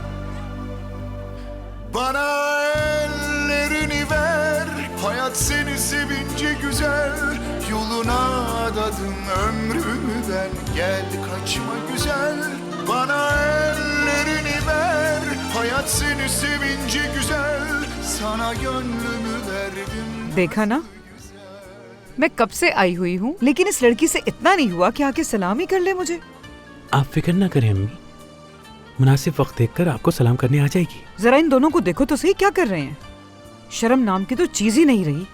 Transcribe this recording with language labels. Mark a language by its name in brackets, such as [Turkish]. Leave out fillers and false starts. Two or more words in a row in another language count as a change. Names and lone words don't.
[Turkish] Bana ellerini ver, hayat seni sevince güzel. Yoluna adadım ömrümü ben, gel kaçma güzel. Bana ellerini ver, hayat seni sevince güzel. Sana gönlümü verdim. [Hindi] देखा ना, मैं कब से आई हुई हूँ, लेकिन इस लड़की से इतना नहीं हुआ कि आके सलाम ही कर ले मुझे। आप फिक्र ना करें अम्मी, मुनासिब वक्त देखकर आपको सलाम करने आ जाएगी। जरा इन दोनों को देखो तो सही, क्या कर रहे हैं? शर्म नाम की तो चीज ही नहीं रही।